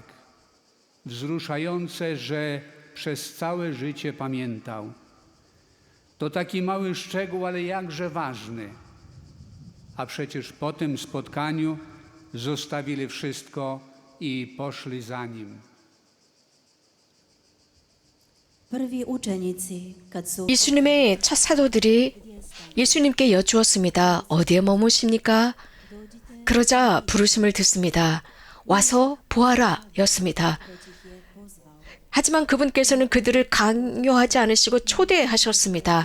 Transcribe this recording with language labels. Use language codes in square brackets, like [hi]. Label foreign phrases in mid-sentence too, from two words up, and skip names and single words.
[pl] Wzruszające, że przez całe życie pamiętał. To taki mały szczegół, ale jakże ważny. A przecież po tym spotkaniu zostawili wszystko i poszli za Nim. [hr] Prvi učenici, kad su [ko] 예수님의 첫 사도들이 예수님께 여쭈었습니다. 어디에 머무십니까? 그러자 부르심을 듣습니다. 와서 보아라 였습니다. 하지만 그분께서는 그들을 강요하지 않으시고 초대하셨습니다.